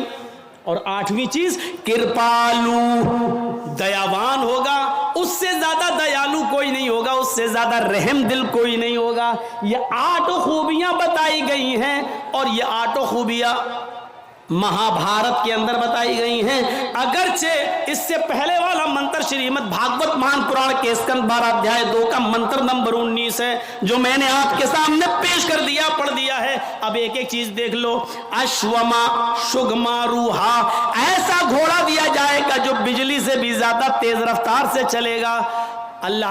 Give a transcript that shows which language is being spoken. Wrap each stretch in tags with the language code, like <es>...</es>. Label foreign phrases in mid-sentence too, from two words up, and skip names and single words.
<ur>اور 8ویں چیز کرپالو, دیاوان ہوگا. اس سے زیادہ دیالو کوئی نہیں ہوگا, اس سے زیادہ رحم دل کوئی نہیں ہوگا. یہ 8 خوبیاں بتائی گئی ہیں, اور یہ 8 خوبیاں مہابھارت کے اندر بتائی گئی ہیں. اگرچہ اس سے پہلے والا منتر شریمد بھاگوت مہان پران کے اسکند 12 ادھیائے 2 کا منتر نمبر 19 ہے, جو میں نے آپ کے سامنے پیش کر دیا, پڑھ دیا ہے. اب ایک ایک چیز دیکھ لو.</ur> <sa>अश्वमा शुगमा रुहा,</sa> <ur>ایسا گھوڑا دیا جائے گا جو بجلی سے بھی زیادہ تیز رفتار سے چلے گا.</ur>